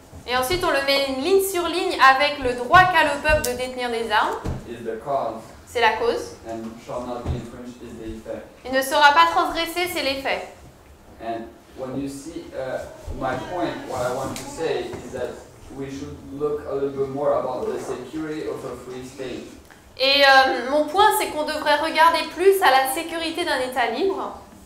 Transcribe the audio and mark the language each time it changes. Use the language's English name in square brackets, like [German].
[French] Et ensuite, on le met ligne sur ligne avec le droit qu'a le peuple de détenir des armes, [English] Is the cause, [French] c'est la cause. [English] and shall not be infringed is the effect. [French] Il ne sera pas transgressé, c'est l'effet. [English] And when you see my point, what I want to say is that we should look a little bit more about the security of a free state. [French] Et mon point, c'est qu'on devrait regarder plus à la sécurité d'un État libre.